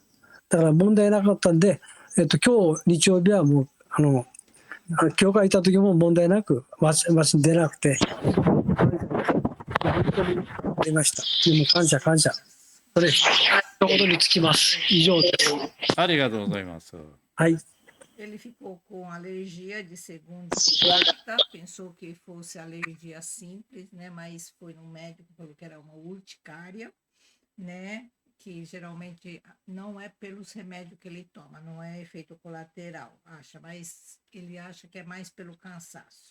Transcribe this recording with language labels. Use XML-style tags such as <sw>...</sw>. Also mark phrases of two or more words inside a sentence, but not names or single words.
<ja>だから問題なかったんで、今日日曜日はもう、教会行った時も問題なく、マシン出なくて、本当にありました。でも感謝。それ、のことにつきます。以上です。ありがとうございます。はい。</ja> <pt>Ele ficou com alergia de segunda e quarta, pensou que fosse alergia simples, né? Mas foi no médico, falou que era uma urticária, né? Que geralmente não é pelos remédios que ele toma, não é efeito colateral, mas ele acha que é mais pelo cansaço.</pt>